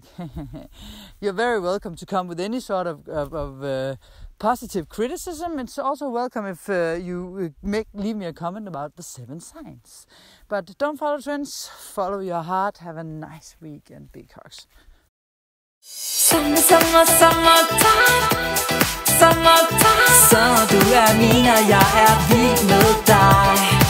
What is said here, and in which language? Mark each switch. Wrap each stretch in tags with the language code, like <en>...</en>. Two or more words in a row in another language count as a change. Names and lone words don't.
<en>You're very welcome to come with any sort of positive criticism. It's also welcome if you leave me a comment about the 7 signs. But don't follow trends, follow your heart. Have a nice week and big hugs. Summertime.</en> <da>Så du min, og jeg vild med dig.</da>